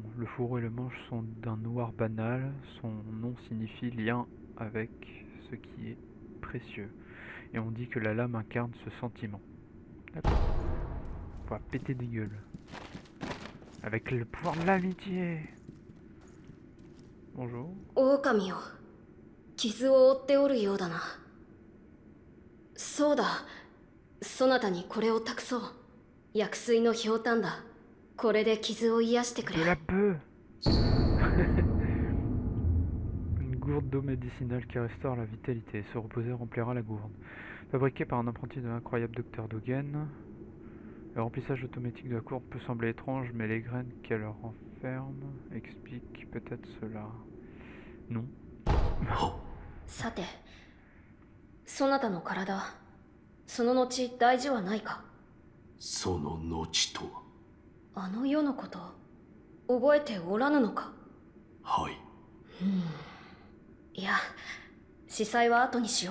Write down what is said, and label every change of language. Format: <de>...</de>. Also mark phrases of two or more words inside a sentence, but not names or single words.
<fr>Le fourreau et le manche sont d'un noir banal. Son nom signifie lien avec ce qui est précieux. Et on dit que la lame incarne ce sentiment. D'accord. On va péter des gueules. Avec le pouvoir de l'amitié. Bonjour.</fr> <ja>狼よ、傷を負っておるようだな。そうだ、そなたにこれを託そう。薬水のひょうたんだ。これで傷を癒してくれ。</ja> <fr>De la bœuf. Une gourde d'eau médicinale qui restaure la vitalité. Se reposer remplira la gourde. Fabriquée par un apprenti de l'incroyable docteur Dogen, le remplissage automatique de la gourde peut sembler étrange, mais les graines qu'elle renferme expliquent peut-être cela. Non.</fr> <ja>さて、そなたの体、その後大事はないか。その後とは。あの世のこと、覚えておらぬのか。はい。いや、司祭は後にしよう。</ja>